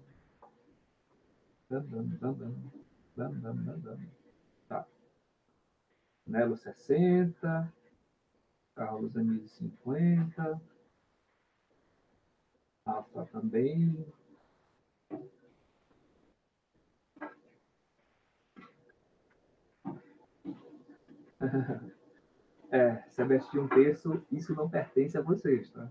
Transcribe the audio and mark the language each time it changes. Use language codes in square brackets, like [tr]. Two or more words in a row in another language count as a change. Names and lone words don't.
[pt] Bram, bram, bram, bram. Bram, bram, bram, bram. Tá. Nelo 60, Carlos Anísio 50, Rafa também. CBET de 1/3, isso não pertence a vocês, tá?